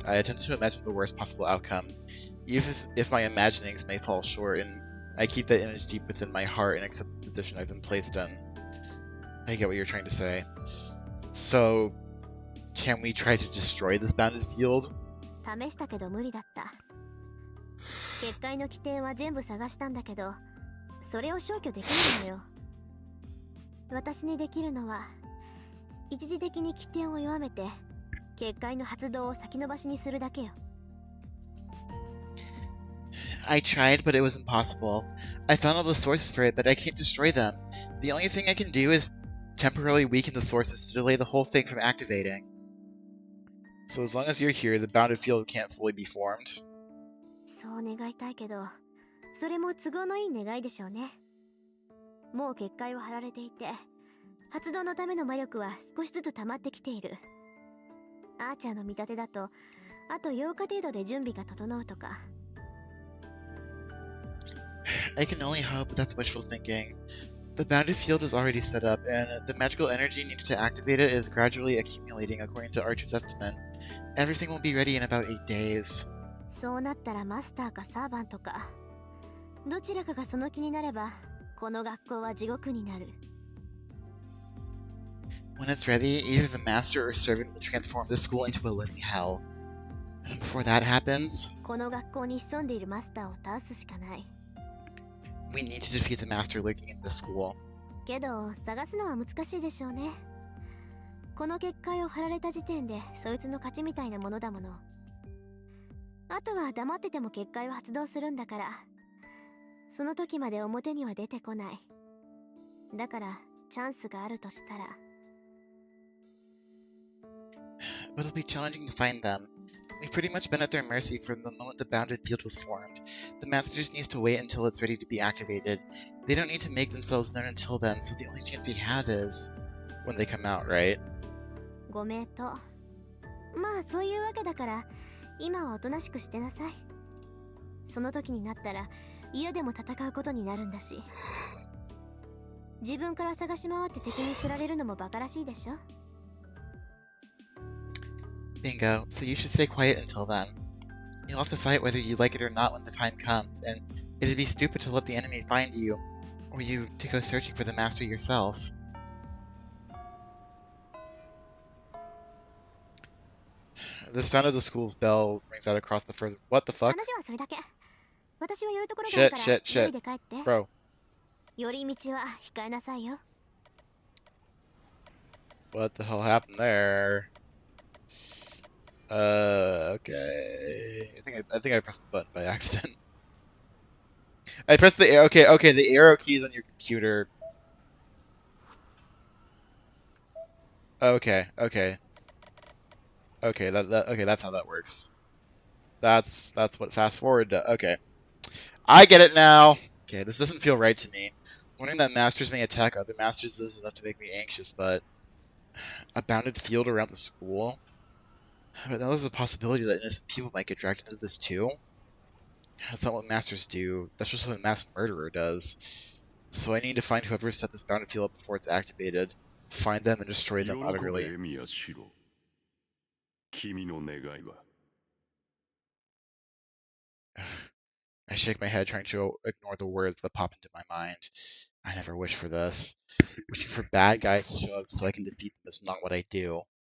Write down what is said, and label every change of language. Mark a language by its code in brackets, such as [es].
[en] I attempt to imagine the worst possible outcome, even if my imaginings may fall short, and I keep that image deep within my heart and accept the position I've been placed in. I get what you're trying to say. So, can we try to destroy this bounded field? [ja] 試したけど無理だった。結界の起点は全部探したんだけど、それを消去できないのよ。私にできるのは、一時的に起点を弱めて、結界の発動を先延ばしにするだけよ。 [en] I tried, but it was impossible. I found all the sources for it, but I can't destroy them. The only thing I can do is temporarily weaken the sources to delay the whole thing from activating. So as long as you're here, the bounded field can't fully be formed. [ja] そう願いたいけど、それも都合のいい願いでしょうね。もう結界は張られていて、発動のための魔力は少しずつ溜まってきている。アーチャーの見立てだと、あと8日程度で準備が整うとか。 [en] I can only hope that's wishful thinking. The bounded field is already set up, and the magical energy needed to activate it is gradually accumulating according to Archer's estimate. Everything will be ready in about 8 days. [ja] そうなったらマスターかサーバントか、どちらかがその気になれば、この学校は地獄になる。 [en] When it's ready, either the master or servant will transform this school into a living hell. And before that happens, [ja] この学校に潜んでいるマスターを倒すしかない。 [en] we need to defeat the master lurking in this school. [ja] けど、探すのは難しいでしょうね。この結界を張られた時点で、そいつの勝ちみたいなものだもの。あとは黙ってても結界は発動するんだから、その時まで表には出てこない。だから、チャンスがあるとしたら。 [en] But it'll be challenging to find them. We've pretty much been at their mercy from the moment the bounded field was formed. The master just needs to wait until it's ready to be activated. They don't need to make themselves known until then, so the only chance we have is when they come out, right? [ja] ご名答。まあそういうわけだから、今はおとなしくしてなさい。その時になったら、嫌でも戦うことになるんだし。自分から探し回って敵に知られるのもバカらしいでしょ。 [en] Bingo, so you should stay quiet until then. You'll have to fight whether you like it or not when the time comes, and it'd be stupid to let the enemy find you, or you to go searching for the master yourself. The sound of the school's bell rings out across the first. What the fuck? [ja] 話はそれだけ。私は寄るところがあるから、 [en] Shit, shit, [ja] 一人で帰って。 [en] Bro, [ja] 寄り道は控えなさいよ。 [en] what the hell happened there? Okay. I think I pressed the button by accident. I pressed the arrow. Okay, the arrow keys on your computer. Okay. Okay, that's how that works. That's what fast forward does. Okay. I get it now. Okay, this doesn't feel right to me. Wondering that masters may attack other masters is enough to make me anxious, but a bounded field around the school? But now there's a possibility that innocent people might get dragged into this too. That's not what masters do. That's just what a mass murderer does. So I need to find whoever set this boundary field up before it's activated, find them, and destroy [ja] 喜 [en] them [ja] べ [en] utterly. [ja] エミヤシロ、君の願いは。 [en] I shake my head, trying to ignore the words that pop into my mind. I never wish for this. Wishing for bad guys to show up so I can defeat them is not what I do.